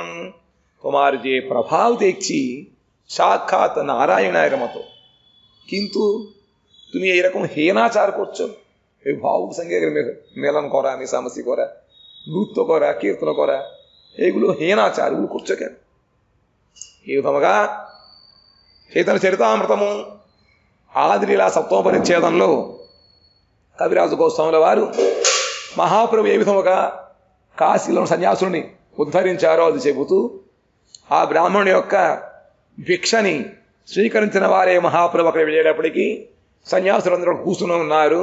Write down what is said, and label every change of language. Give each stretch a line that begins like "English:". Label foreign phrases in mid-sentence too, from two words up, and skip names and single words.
Bangla: তোমার যে প্রভাব দেখছি সাক্ষাৎ নারায়ণের মতো, কিন্তু তুমি এইরকম হীনাচার করছো। এই ভাব সঙ্গে মেলন করা, মিশামিশি করা, নৃত্য করা, কীর্তন করা, এইগুলো హీనాచాর, এগুলো করছো কেন?
Telugu: ఈ విధముగా చైతన్య చరితామృతము ఆదిలీలా సప్తమ పరిచ్ఛేదంలో కవిరాజు గోస్వాముల వారు మహాప్రభు ఏ విధముగా కాశీలో సన్యాసుని ఉద్ధరించారో అది చెబుతూ, ఆ బ్రాహ్మణుని యొక్క భిక్షని స్వీకరించిన వారే మహాప్రభు అక్కడ వెళ్ళేటప్పటికీ సన్యాసులందరూ కూర్చుని ఉన్నారు.